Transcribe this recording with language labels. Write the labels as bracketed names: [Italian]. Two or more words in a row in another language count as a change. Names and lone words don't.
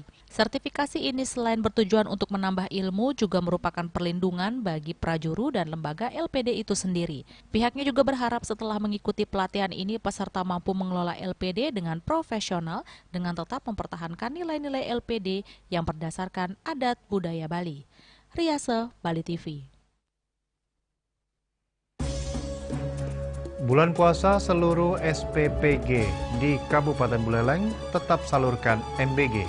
[Indonesian] Sertifikasi ini selain bertujuan untuk menambah ilmu juga merupakan perlindungan bagi prajuru dan lembaga LPD itu sendiri. Pihaknya juga berharap setelah mengikuti pelatihan ini peserta mampu mengelola LPD dengan profesional dengan tetap mempertahankan nilai-nilai LPD yang berdasarkan adat budaya Bali. Riase, Bali TV. Bulan puasa seluruh SPPG di Kabupaten Buleleng tetap salurkan MBG.